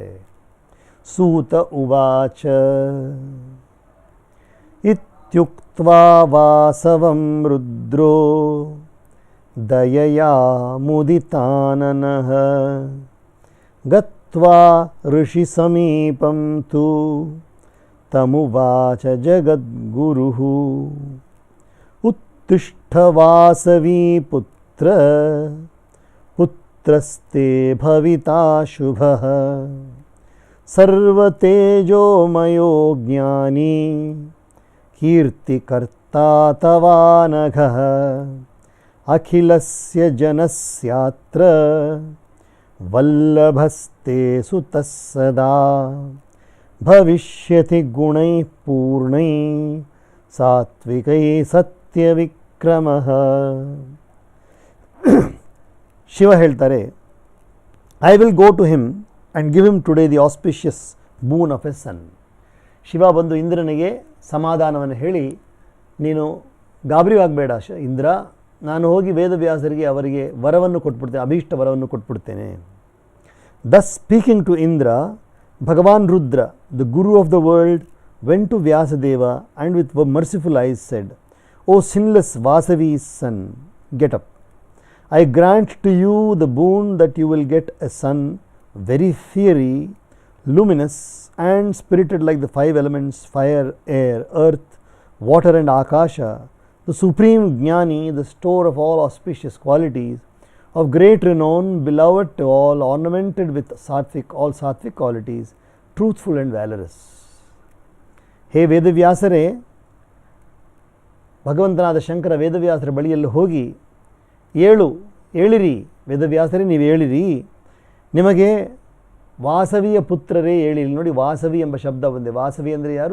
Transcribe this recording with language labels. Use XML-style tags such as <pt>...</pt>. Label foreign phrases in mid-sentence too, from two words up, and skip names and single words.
<sa>ಸೂತ ಉವಾಚ ಇತ್ಯುಕ್ತ್ವಾ ವಾಸವಂ ರುದ್ರೋ ದಯಯಾ ಮುದಿತಾನನಃ ಗತ್ವಾ ಋಷಿ ಸಮೀಪಂ ತು ತಮುವಾಚ ಜಗದ್ಗುರುಃ ಉತ್ತಿಷ್ಠ ವಾಸವಿ ಪುತ್ರ ಪುತ್ರಸ್ತೆ ಭವಿತಾ ಶುಭಃ ಸರ್ವತೇಜೋಮಯೋ ಜ್ಞಾನಿ ಕೀರ್ತಿಕರ್ತಾ ತವಾನಘಃ ಅಖಿಲಸ್ಯ ಜನಸ್ಯಾತ್ರ ವಲ್ಲಭಸ್ತೆ ಸುತಃ ಸದಾ ಭವಿಷ್ಯತಿ ಗುಣೈಃ ಪೂರ್ಣೈಃ ಸಾತ್ವಿಕೈ ಸತ್ಯವಿಕ್ರಮಃ.</sa> <kn>ಶಿವ ಹೇಳ್ತಾರೆ,</kn> <en>I will go to him and give him today the auspicious boon of a son.</en> <kn>ಶಿವ ಬಂದು ಇಂದ್ರನಿಗೆ ಸಮಾಧಾನವನ್ನು ಹೇಳಿ, ನೀನು ಗಾಬರಿ ಆಗಬೇಡ ಇಂದ್ರ, ನಾನು ಹೋಗಿ ವೇದವ್ಯಾಸರಿಗೆ ಅವರಿಗೆ ವರವನ್ನು ಕೊಟ್ಬಿಡ್ತೇನೆ, ಅಭೀಷ್ಟ ವರವನ್ನು ಕೊಟ್ಬಿಡ್ತೇನೆ.</kn> <en>Thus speaking to Indra, Bhagavan Rudra, the Guru of the world, went to Vyasadeva and with merciful eyes said, O sinless Vasavi's son, get up. I grant to you the boon that you will get a son very fiery, luminous and spirited like the five elements, fire, air, earth, water and Akasha, the supreme Jnani, the store of all auspicious qualities, of great renown, beloved to all, ornamented with all sattvic qualities, truthful and valorous.</en> <kn>ಹೇ ವೇದವ್ಯಾಸರೇ, ಭಗವಂತನಾದ ಶಂಕರ ವೇದವ್ಯಾಸರ ಬಳಿಯಲ್ಲಿ ಹೋಗಿ ಏಳಿರಿ, ವೇದವ್ಯಾಸರೇ ನೀವು ಏಳಿರಿ, ನಿಮಗೆ ವಾಸವಿಯ ಪುತ್ರರೇ ಏಳಿರಿ. ನೋಡಿ, ವಾಸವಿ ಎಂಬ ಶಬ್ದ ಬಂದೆ. ವಾಸವಿ ಅಂದರೆ ಯಾರು?</kn>